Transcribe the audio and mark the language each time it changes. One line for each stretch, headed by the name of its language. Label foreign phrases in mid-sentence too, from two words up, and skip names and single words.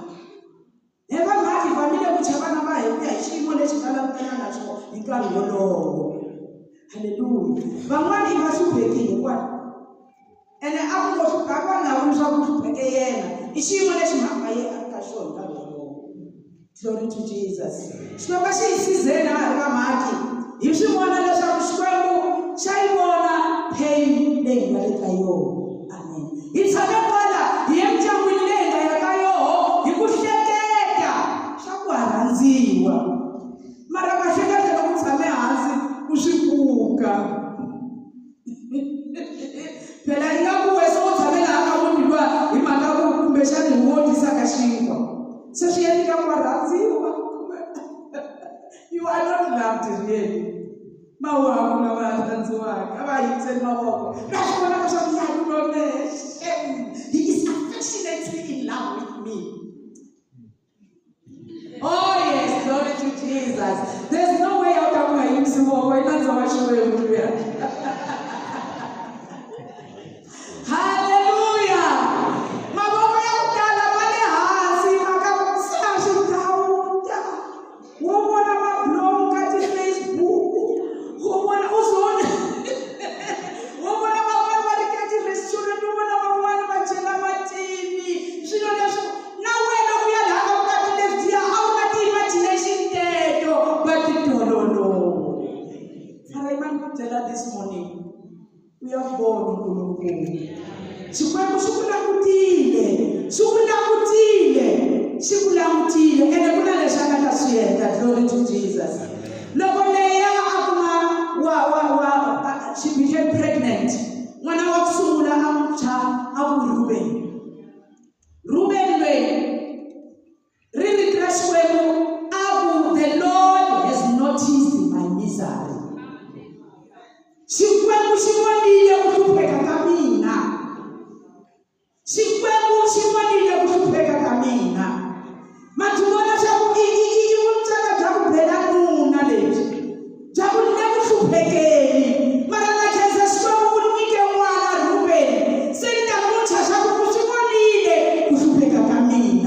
Tsonga: Hi vamhaka hi fanele ku chava na va hi ku ya hi xiyimo lexi nga langutana na xona hi nkarhi wolowo. Hallelujah. Van'wani va hluphekile kwani. Ene a ku ngo hlupha a va nga vuli swa ku hlupheke yena. xiyimo lexi mhaka ye aka xona ka loko.
English: Glory to Jesus.
Tsonga: Xikwembu xi hi sizeni a ri ka mhaki hi swi vona leswaku Xikwembu xa yi vona pain leyi nga le ka yona. Amen. Hi tshame kwala hi ye mindyangwini leyi nga ya ka yona hi ku hleketa xa ku ha rhandziwa, mara ka hleketa loko u tshame hansi ku swi pfuka. Phela yi nga ku wena u tshame laha ka munhu luwa hi mhaka ku kumbexani hi ngo tisaka xinkwa se swi endleka ku wa rhandziwa.
English: You are not loved really.
Tsonga: Mawaku lava rhandziwaka a va yingiseli mavoko na swi vona leswaku ya lulomexe,
English: he is affectionately in love with me. Oh yes, glory to Jesus. There's no way out of my
Tsonga: yingisi mavoko i landza wa Xikwembu luya. Hallelujah. Mavoko ya ku tala va le hansi mhaka sa swi dawuda. Wo vona mablog ka ti-Facebook, wo vona u zona wo vona van'wana va ri ka ti-restaurant, wo vona van'wana va chela matini swilo leswi na wena ku ya laha ka vukati lebyiya a wu nga ti-imagination teto va ti tololo. Mara imani ku byela
English: this morning
Zulu: uyabona uNkulunkulu.
Tsonga: Xikwembu xi ku langutile, xi ku langutile, xi ku langutile ene ku na leswi a nga ta swi endla.
English: Glory to Jesus.
Tsonga: Loko leya a kuma
English: she became pregnant,
Tsonga: n'wana wa ku sungula a mutshwa a ku Ruben. Ruben loyi ri vitana Xikwembu a ku
English: the Lord has noticed my misery.
Tsonga: Xikwembu xi vonile ku hlupheka ka mina. Xikwembu xi vonile ku hlupheka ka mina. Ma ti vona swa ku i vutsaka bya ku bela nuna lebyi bya ku le ku hluphekeni, mara na khensa Xikwembu ku nyike n'wana Ruben se ni ta mutshwa swa ku swi vonile ku hlupheka ka mina.